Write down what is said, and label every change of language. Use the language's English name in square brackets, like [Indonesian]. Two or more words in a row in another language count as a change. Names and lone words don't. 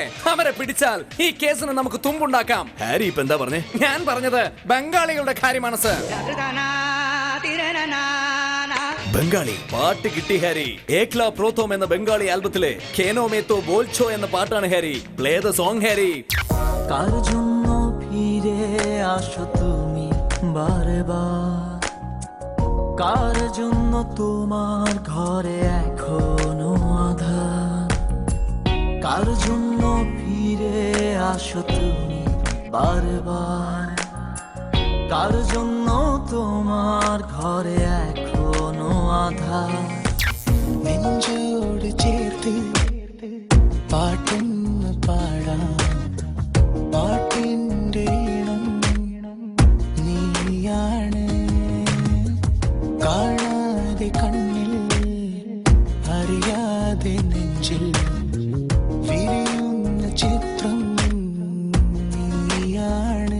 [Malayalam] അവരെ പിടിച്ചാൽ ഈ കേസിന് നമുക്ക് തുമ്പുണ്ടാക്കാം. ഹാരി ഇപ്പൊ എന്താ പറഞ്ഞേ? ഞാൻ പറഞ്ഞത് ബംഗാളികളുടെ കാര്യമാണ് സർ. ബംഗാളി പാട്ട് കിട്ടി ഹാരി. ഏക്ല പ്രോത്തോം എന്ന ബംഗാളി ആൽബത്തിലെ കേനോ മേത്തോ ബോൽച്ചോ എന്ന പാട്ടാണ് ഹാരി. [English] play the song ഹാരി. [Bangla] কার জন্য ফিরে আসো তুমি বারে বার, কার জন্য তোমার ঘরে এখনো আধার, কার জন্য ফিরে আসো তুমি বারে বার, কার জন্য তোমার ঘরে এখনো আধার. [Malayalam] നെഞ്ചോട് ചേർത്ത് പാട്ടൊന്ന് പാടാം, പാട്ടിൻ്റെ ഇണം നീയാണ്. കാണാതെ കണ്ണിൽ അറിയാതെ നെഞ്ചിൽ വിരിയുന്ന ചിത്രം നീയാണ്.